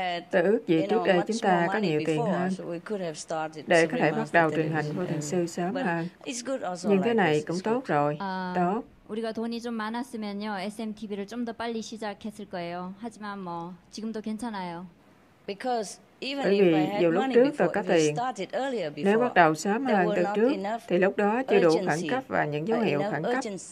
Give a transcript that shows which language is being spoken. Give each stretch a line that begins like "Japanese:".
Vietnamese: Tôi ước gì trước đây chúng ta có nhiều tiền hơn để có thể bắt đầu truyền hình vô thiền sư sớm hơn. Nhưng thế này cũng tốt rồi. Tốt.
Korean: 우리가 돈이 좀 많았으면요, SMTV를 좀 더 빨리 시작했을 거예요. 하지만 지금도 괜찮아요.
Vietnamese: Bởi vì dù lúc trước tôi có tiền, nếu bắt đầu sớm hơn từ trước, thì lúc đó chưa đủ khẩn cấp và những dấu hiệu khẩn cấp.